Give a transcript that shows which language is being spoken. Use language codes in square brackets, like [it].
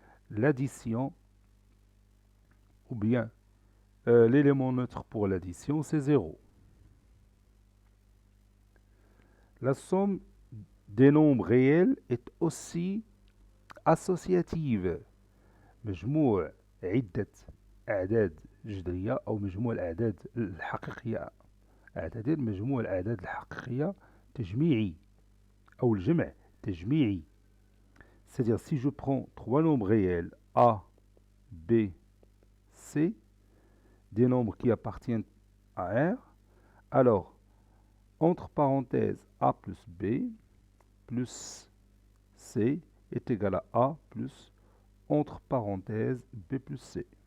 [fr] L'addition, ou bien l'élément neutre pour l'addition, c'est 0. La somme des nombres réels est aussi associative. [ar] مجموع عدة أعداد جذرية أو مجموع الأعداد الحقيقية أعتذر مجموع الأعداد الحقيقية تجميعي أو الجمع تجميعي. [fr] C'est-à-dire si je prends trois nombres réels A, B, C, des nombres qui appartiennent à R, alors entre parenthèses A plus B plus C est égal à A plus entre parenthèses B plus C.